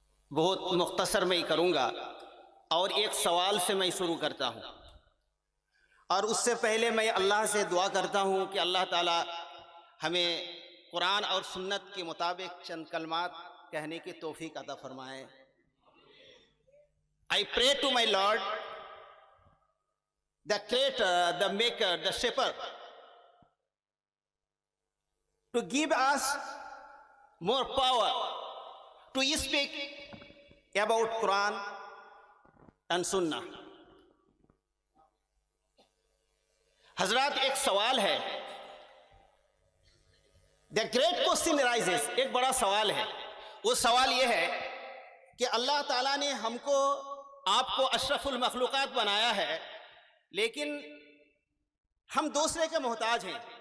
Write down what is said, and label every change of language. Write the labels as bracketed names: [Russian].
[Hindi] बहुत मुख्तसर मैं करूँगा और एक सवाल से मैं शुरू करता हूँ, और उससे पहले मैं अल्लाह से दुआ करता हूँ कि अल्लाह ताला हमें कुरान और सुन्नत के मुताबिक चंद कलमात कहने की तौफीक अता फरमाए। [English] I pray to my Lord, the Creator, the Maker, the Shepherd, to give us more power to speak about Quran and Sunnah। [Hindi] हजरात, एक सवाल है, [English] The great question arises, [Hindi] एक बड़ा सवाल है। वो सवाल ये है कि अल्लाह ताला ने हमको आपको अशरफुल मखलूक़ात बनाया है, लेकिन हम दूसरे के मोहताज हैं।